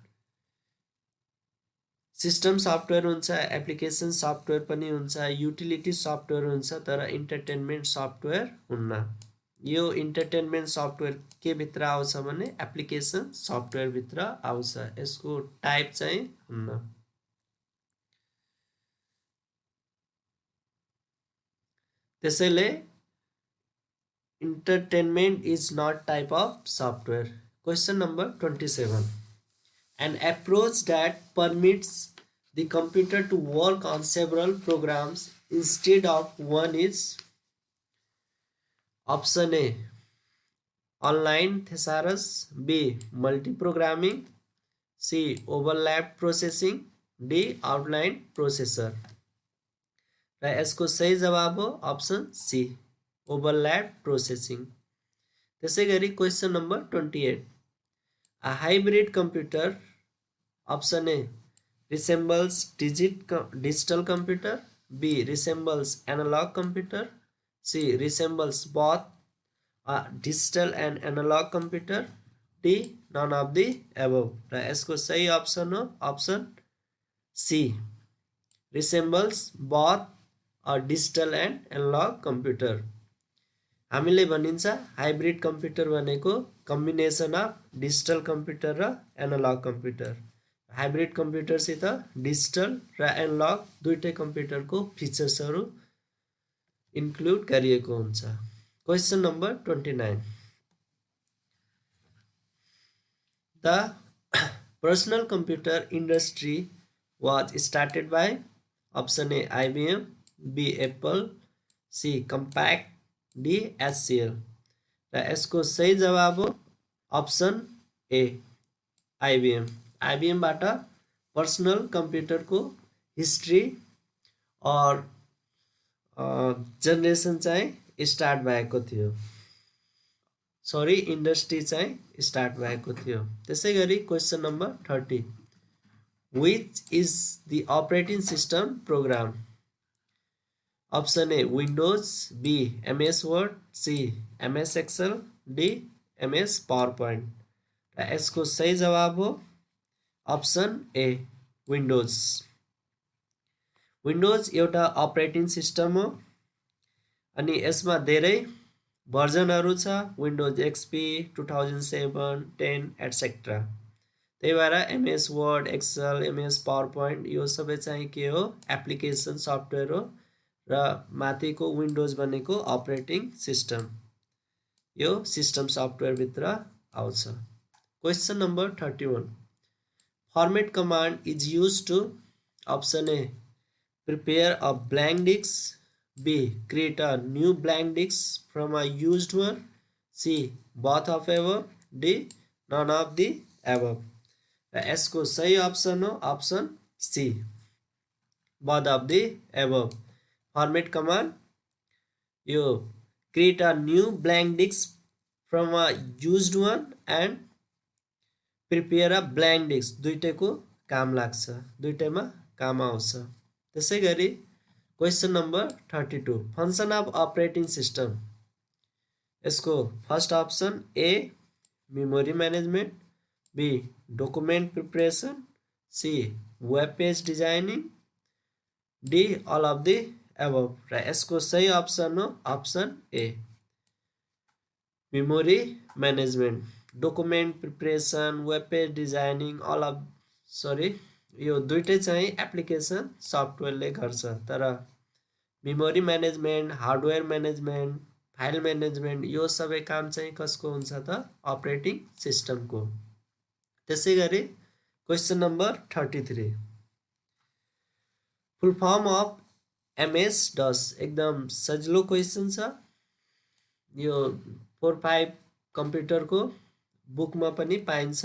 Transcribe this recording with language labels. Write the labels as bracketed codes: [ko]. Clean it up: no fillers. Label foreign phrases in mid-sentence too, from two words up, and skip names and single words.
[en] system software [ne] हुन्छ, [en] application software [ne] पनि हुन्छ, [en] utility software [ne] हुन्छ, तर [en] entertainment software [ne] हुन्न. यो [en] entertainment software [ne] के भित्र आउँछ भने [en] application software [ne] भित्र आउँछ. यसको टाइप चाहिँ हुन्न. त्यसैले [en] entertainment is not type of software. Question number 27. an approach that permits the computer to work on several programs instead of one is option A online thesaurus, B multiprogramming, C overlap processing, D outline processor। [ne] र यसको सही जवाब हो [en] option C overlap processing. [ne] त्यसै गरी [en] question number 28 A hybrid computer option A resembles digital computer, B resembles analog computer, C resembles both a digital and analog computer, D none of the above। [ne] र यसको सही अप्सन हो [en] option C resembles both a digital and analog computer। [ne] हामीले भनिन्छ [en] hybrid computer [ne] भनेको [en] combination of digital computer [ne] र [en] analog computer. [ne] हाइब्रिड कम्प्युटरसित डिजिटल र एनालग दुईटै कम्प्युटरको फिचर्सहरू इन्क्लुड गरिएको हुन्छ। [en] question number 29 The personal computer industry was started by option A IBM, B Apple, C Compaq, D HCL। [ne] र यसको सही जवाब हो [en] option A IBM. [ne] आइबिएमबाट [en] personal computer [ne] हिस्ट्री और जेनेरेसन चाहिँ स्टार्ट भएको थियो, सरी इन्डस्ट्री चाहिँ स्टार्ट भएको थियो। त्यसै गरी [en] question number 30 Which is the operating system program? Option A Windows, B MS Word, C MS Excel, D MS PowerPoint। [ne] र यसको सही जवाब हो [en] option A Windows. [ne] विन्डोज एउटा [en] operating system [ne] हो अनि यसमा धेरै भर्जनहरू छ, विन्डोज एक्सपी 2007, 10 एटसेट्रा। त्यही भएर एमएस वर्ड, एक्सेल, एमएस पावरपोइन्ट यो सबै चाहिँ के हो [en] application software [ne] हो र माथिको विन्डोज भनेको [en] operating system, [ne] यो [en] system software [ne] भित्र आउँछ। [en] question number 31 format command is used to option A prepare a blank disk, B create a new blank disk from a used one, C both of above, D none of the above. [ne] र यसको सही अप्सन हो [en] option C both of the above. format command [ne] यो [en] create a new blank disk from a used one and prepare a blank disk [ne] दुईटैको काम लाग्छ, दुईटैमा काम आउँछ। त्यसै गरी [en] question number 32 function of operating system. यसको first option A memory management, B document preparation, C web page designing, D all of the above. [ne] र यसको सही अप्सन हो [en] option A memory management, document preparation, web page designing all of sorry [ne] यो दुईटै चाहिँ [en] application software [ne] गर्छ, तर [en] memory management, hardware management, file management [ne] यो सबै काम चाहिँ कसको हुन्छ त [en] operating system. [ne] त्यसै गरी [en] question number [ne] 33 [en] full form of MS DOS [ne] एकदम सजिलो क्वेसन छ, यो 4-5 कम्प्युटरको बुकमा पनि पाइन्छ।